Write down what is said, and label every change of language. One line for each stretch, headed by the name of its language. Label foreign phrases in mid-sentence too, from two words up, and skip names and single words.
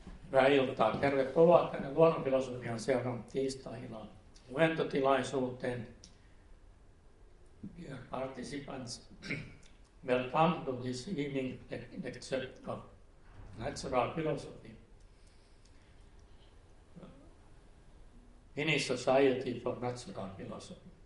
Finnish: Hyvää iltaa. Tervetuloa tänne luonnonfilosofian seuran tiistai-illan luentotilaisuuteen.
English: Dear participants, welcome to this evening lecture of natural philosophy. Finnish Society for Natural Philosophy.